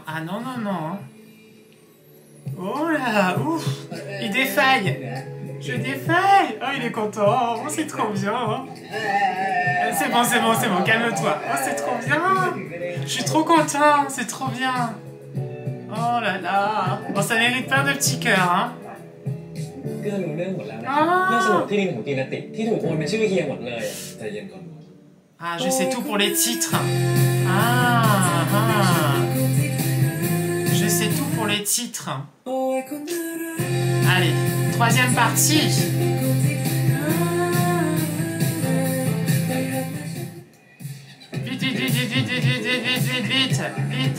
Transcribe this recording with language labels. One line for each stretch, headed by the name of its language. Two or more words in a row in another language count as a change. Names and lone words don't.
French: Ah non, non, non, hein. Oh là, ouf, il défaille. Je défaille. Oh, il est content. Oh, c'est trop bien. Hein. C'est bon, calme-toi. Oh, c'est trop bien. Je suis trop content. C'est trop bien. Oh là là. Bon, ça mérite plein de petits cœurs, hein.
Thai: เกลือรู้เรื่องหมดแล้วนะเรื่องสมุดที่ดินของตีนติที่ถูกโอนเป็นชื่อเฮียหมดเลยใจเย็นก่อน
French: Ah, je sais tout pour les titres. Ah. Je sais tout pour les titres. Allez, troisième partie. Vite, vite, vite, vite, vite, vite, vite, vite, vite, vite.